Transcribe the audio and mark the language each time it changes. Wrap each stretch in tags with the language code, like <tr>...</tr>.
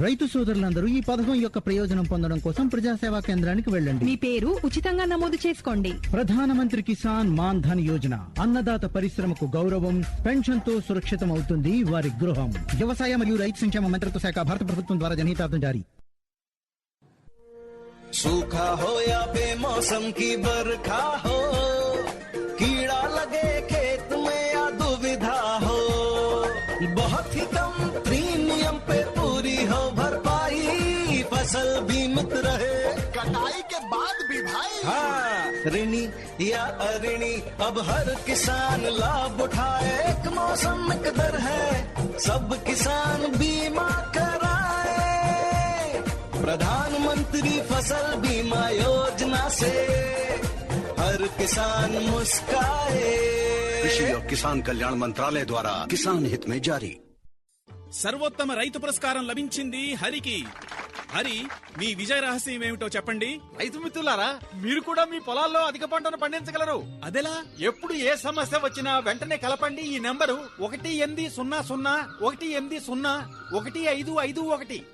<te>రైతు సోదరులందరూ ఈ పథకం యొక్క ప్రయోజనం పొందడం కోసం ప్రజాసేవా కేంద్రానికి వెళ్ళండి. మీ పేరు ఉచితంగా నమోదు చేసుకోండి. ప్రధానమంత్రి కిసాన్ మాన్ధన్ యోజన అన్నదాత పరిశ్రమకు గౌరవం, పెన్షన్ తో సురక్షితం అవుతుంది వారి గృహం. వ్యవసాయ మరియు రైతు సంక్షేమ మంత్రిత్వ శాఖ, భారత ప్రభుత్వం ద్వారా జనహితార్థం జారీ.</te> <hi>सूखा हो या बेमौसम की बरखा हो, कीड़ा लगे खेत में या दुविधा हो, बहुत ही कम प्रीमियम पे पूरी हो भरपाई, फसल बीमित रहे कटाई के बाद भी भाई। हाँ, ऋणी या अऋणी अब हर किसान लाभ उठाए, एक मौसम एक दर है, सब किसान बीमा कराए, प्रधानमंत्री फसल बीमा योजना से हर किसान मुस्काए। कृषि और किसान कल्याण मंत्रालय द्वारा किसान हित में जारी.</hi> <te>సర్వోత్తమ రైతు పురస్కారం లభించింది హరికి. హరి, మీ విజయ రహస్యం ఏమిటో చెప్పండి. రైతు మిత్రులారా, మీరు కూడా మీ పొలాల్లో అధిక పంటను పండించగలరు. అదెలా? ఎప్పుడు ఏ సమస్య వచ్చినా వెంటనే కలపండి ఈ నెంబరు 1-800-1-1-5-5-1.</te>